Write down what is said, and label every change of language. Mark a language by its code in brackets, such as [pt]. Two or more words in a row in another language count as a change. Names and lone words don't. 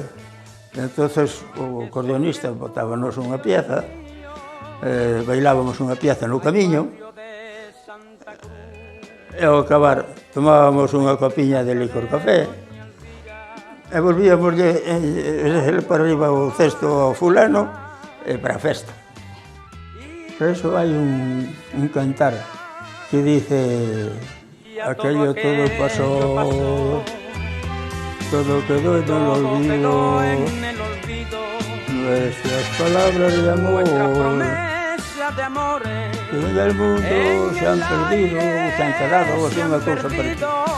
[gl] Entón, o cordonista botábanos unha pieza, bailábamos unha pieza no camiño, e ao acabar tomábamos unha copiña de licor café, e volvíamoslle para arriba o cesto ao fulano e para a festa. Por eso hai un cantar que dice: [es] aquello todo pasó, todo quedó en el olvido, nuestras palabras de amor, que en el mundo se han perdido, se han quedado, o sea, [gl] unha cousa perdida.